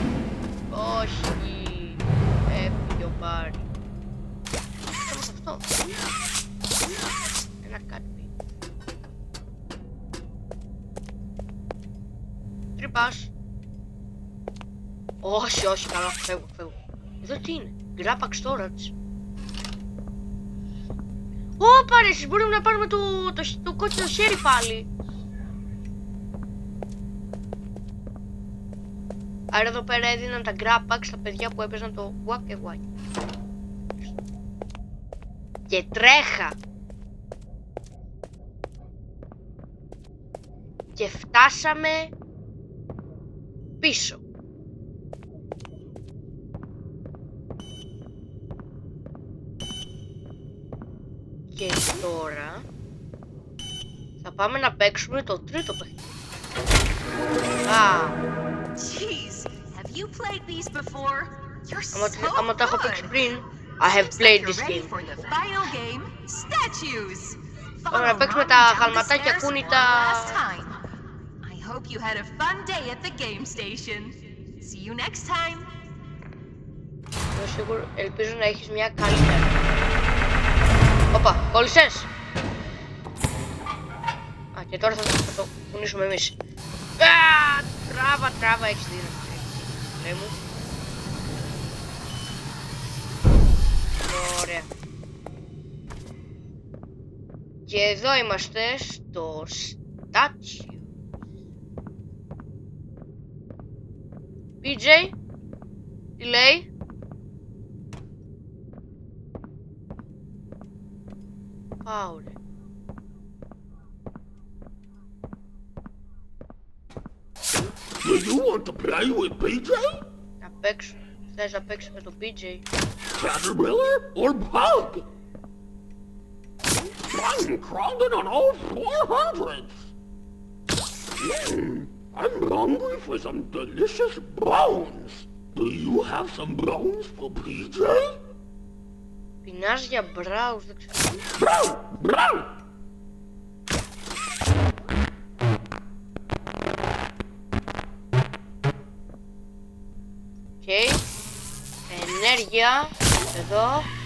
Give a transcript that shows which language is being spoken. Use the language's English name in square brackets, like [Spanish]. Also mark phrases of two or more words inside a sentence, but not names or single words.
[Greek] Όχι! Έφυγε ο Μπάρι. Κοίτα μας αυτό. Ένα κάτι. Τρυπάς. Όχι, όχι, καλά, φεύγω. Εδώ τι είναι? [English] Grab storage. [Greek] Ωπα ρε, εσείς μπορούμε να πάρουμε το κόκκινο χέρι πάλι. Άρα εδώ πέρα έδιναν τα [English] grab packs [Greek] στα παιδιά που έπαιζαν το Wack and Wack. Και τρέχα. Και φτάσαμε πίσω. Και τώρα θα πάμε να παίξουμε το τρίτο παιχνίδι. [English] Jeez, you played these before? You're so [Greek] Άμα τα έχω παίξει [English] good. [Greek] πριν, [English] I have Seems played like this you're ready game. for the final game, statues. [Greek] Τώρα να [English] Follow [Greek] παίξουμε [English] Mommy [Greek] τα [English] down the [Greek] γαλματάκια [English] stairs [Greek] κούνητα. [English] one last time. I hope you had a fun day at the game station. See you next time. [Greek] Είμαι σίγουρο, ελπίζω να έχεις μια καλή μέρα. Όπα, κόλλησες! Α, και τώρα θα το κουνήσουμε εμείς. Α, τράβα, έχεις δύναμη. Λέει μου. Ωραία. Και εδώ είμαστε στο statue. PJ, τι λέει? Πάω ρε. [English] Do you want to play with PJ? [Greek] Να παίξω. Θες να παίξεις με τον PJ? [English] Caterpillar or bug? I'm crawling on all 400s. I'm hungry for some delicious bones. Do you have some bones for PJ? [Greek] Πεινάς για μπράους, δεν ξέρω. [English] Brown, brown. [Greek] Οκ. Ενέργεια. Εδώ.